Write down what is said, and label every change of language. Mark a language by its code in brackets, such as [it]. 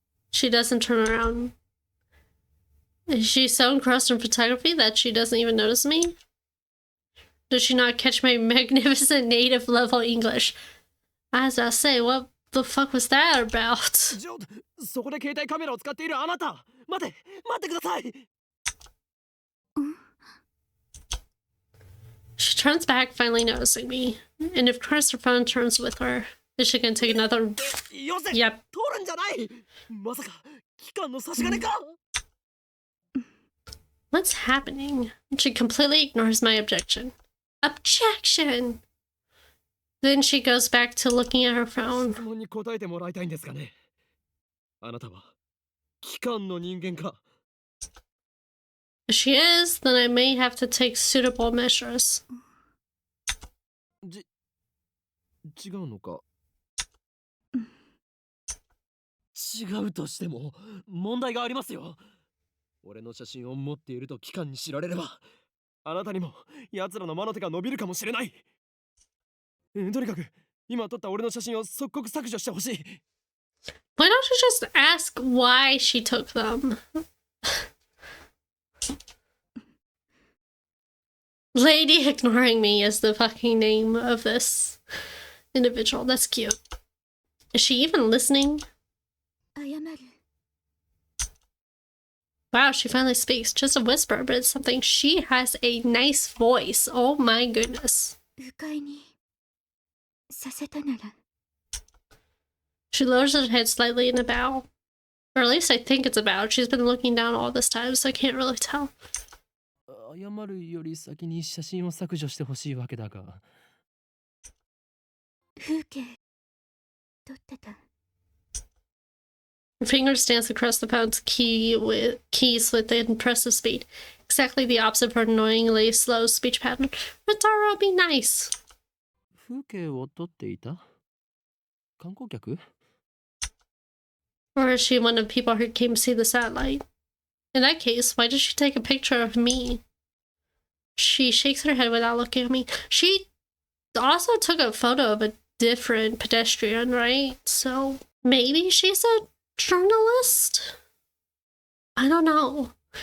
[en] She doesn't turn around. Is she so engrossed in photography that she doesn't even notice me? Does she not catch my magnificent native level English? As I say, what the fuck was that about? [ja] そこで携帯カメラを使っているあなた待ってください [en] She turns back, finally noticing me. And of course her phone turns with her. Is she gonna take another... Yep. [ja] 通るんじゃないまさか期間の差し金か [en] What's happening? She completely ignores my objection. Objection! Then she goes back to looking at her phone. [ja] 質問に答えてもらいたいんですかねあなたは機関の人間か [en] If she is, then I may have to take suitable measures. [ja] 違うのか違うとしても問題がありますよ俺の写真を持っていると機関に知られればあなたにも奴らの魔の手が伸びるかもしれないとにかく今撮った俺の写真を即刻削除してほしい [en] Why don't you just ask why she took them? Lady ignoring me is the fucking name of this individual. That's cute. Is she even listening? [ja] 謝る [en] Wow, she finally speaks. Just a whisper, but it's something. She has a nice voice. Oh my goodness. [ja] 不快にさせたなら [en] She lowers her head slightly in a bow. Or at least I think it's a bow. She's been looking down all this time, so I can't really tell. [ja] 謝るより先に写真を削除してほしいわけだが風景撮ってた [en] Her fingers dance across the phone's keys with impressive speed. Exactly the opposite of her annoyingly slow speech pattern. Matara, be nice. [ja] 風景を撮っていた観光客 [en] Or is she one of the people who came to see the satellite? In that case, why did she take a picture of me? She shakes her head without looking at me. She also took a photo of a different pedestrian, right? So maybe she's a journalist? I don't know.